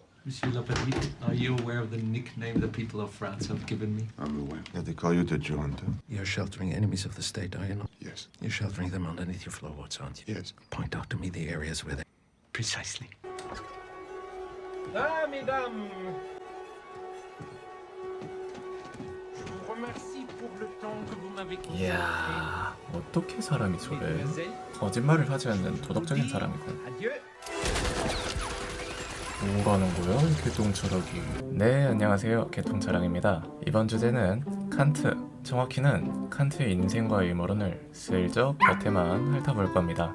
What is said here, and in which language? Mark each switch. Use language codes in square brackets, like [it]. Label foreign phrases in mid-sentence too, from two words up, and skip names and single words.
[en] Monsieur Lapetite, are you aware of the nickname the people of France have given me? I'm aware. Yeah, they call you the Junta. You're sheltering enemies of the state, are you not? Yes. You're sheltering them underneath your floorboards, aren't you? Yes. Point out to me the areas where they... Precisely. [fr] Ah, mesdames! Je vous remercie pour le temps que vous m'avez consacré. [ko] 이야, 어떻게 사람이 저래? [fr] Mesdemoiselles, [ko] 거짓말을 하지 않는 도덕적인 사람이군. [fr] adieu. [ko] 뭐라는 거야? 개똥철학이. 네, 안녕하세요. 개똥철학입니다. 이번 주제는 칸트, 정확히는 칸트의 인생과 의모론을 슬쩍 곁에만 핥아볼 겁니다.